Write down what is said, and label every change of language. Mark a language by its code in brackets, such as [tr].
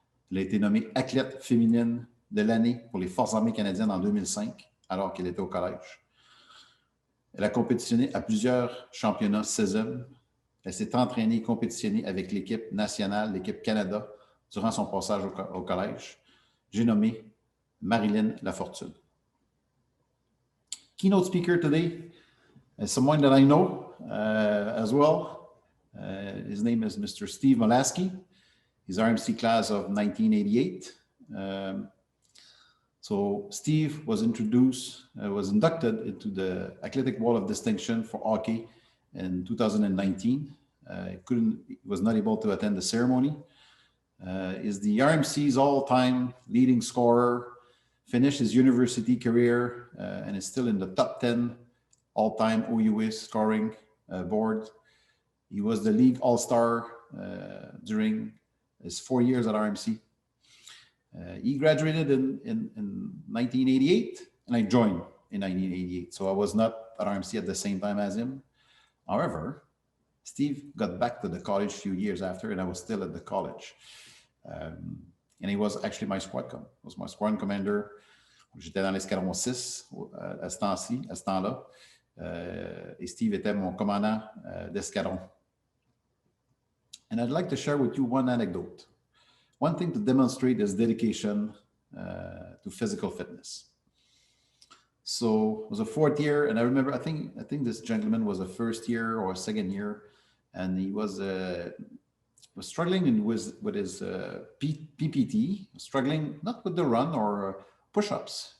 [fr] Elle a été nommée athlète féminine de l'année pour les Forces armées canadiennes en 2005, alors qu'elle était au collège. Elle a compétitionné à plusieurs championnats CISM. Elle s'est entraînée et compétitionnée avec l'équipe nationale, l'équipe Canada, durant son passage au collège. J'ai nommé Marilyne Lafortune. [en] Keynote speaker today is someone that I know as well. His name is Mr. Steve Molaski. He's RMC class of 1988. So Steve was inducted into the Athletic Wall of Distinction for hockey in 2019. He was not able to attend the ceremony. Is the RMC's all-time leading scorer, finished his university career, and is still in the top 10 all-time OUA scoring board. He was the league all-star during his 4 years at RMC. He graduated in 1988, and I joined in 1988. So I was not at RMC at the same time as him. However, Steve got back to the college a few years after, and I was still at the college. And he was actually my squad com. He was my squad commander. [fr] J'étais dans l'escadron 6 à ce temps-ci, à ce temps-là. Et Steve était mon commandant d'escadron. [en] And I'd like to share with you one anecdote. One thing to demonstrate his dedication to physical fitness. So it was a 4th year, and I remember, I think this gentleman was a 1st year or a 2nd year, and he was struggling with his PPT, struggling not with the run or push-ups.